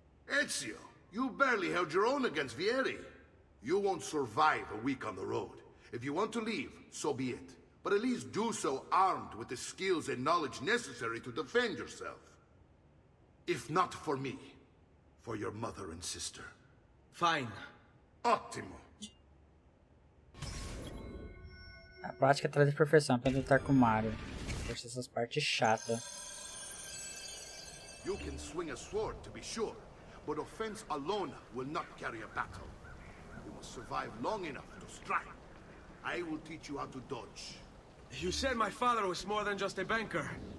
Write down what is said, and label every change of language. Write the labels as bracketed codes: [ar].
[en] Ezio, you barely held your own against Vieri. You won't survive a week on the road. If you want to leave, so be it. But at least do so armed with the skills and knowledge necessary to defend yourself. If not for me, for your mother and sister. Fine. [it] Ottimo. [pt] A prática traz a perfeição para lutar com o Mario. Deixa essas partes chatas. [en] You can swing a sword, to be sure, but offense alone will not carry a battle. You must survive long enough to strike. I will teach you how to dodge. You said my father was more than just a banker.